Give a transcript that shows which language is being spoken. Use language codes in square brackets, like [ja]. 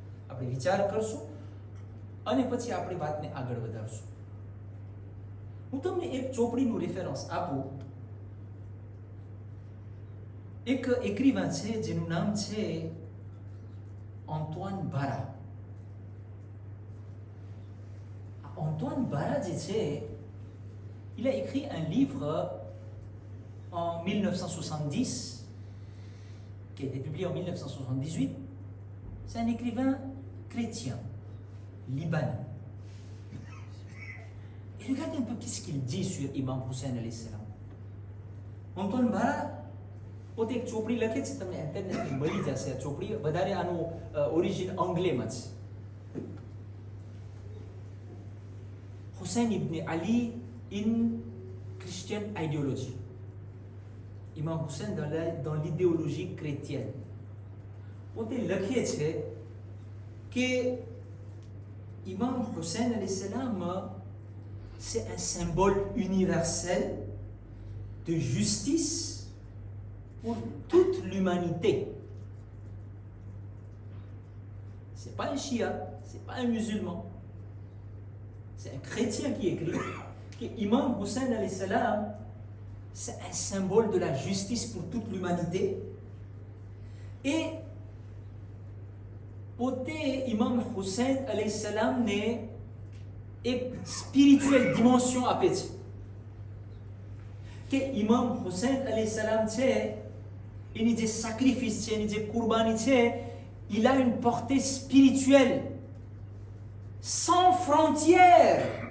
[gu] આપણે વિચાર કરશું અને પછી આપણી વાતને આગળ વધારશું. હું તમને એક ચોપડીનું રેફરન્સ આપું. એક એક્રિવાન છે જેનું નામ છે Antoine Bara. [fr] Antoine Bara [gu] જે છે, [fr] il a écrit un livre en 1970 qui a été publié en 1978. C'est un écrivain chrétien, libanais. Et regardez un peu qu'est-ce qu'il dit sur Imam Hussein alayhi salam. [gu] Antoine Bara પોતે એક ચોપડી લખે છે, તમને ઇન્ટરનેટથી મળી જશે આ ચોપડી. વધારે આનું ઓરિજિન અંગ્લેમાં છે. [en] Hussein ibn Ali in Christian ideology. [fr] Imam Hussein dans l'idéologie chrétienne. [gu] પોતે લખે છે કે [fr] Imam Hussein alayhi salam c'est un symbole universel de justice pour toute l'humanité. C'est pas un chia, c'est pas un musulman. C'est un chrétien qui écrit que Imam Hussein alayhi salam c'est un symbole de la justice pour toute l'humanité. Et [gu] પોતે ઇમામ હુસૈન અલૈહિ સલામને એક spiritual dimension આપે છે કે ઇમામ હુસૈન અલૈહિ સલામ છે, એની જે સેક્રિફિસ છે, એની જે કુરબાની છે, [fr] il a une portée spirituelle sans frontières.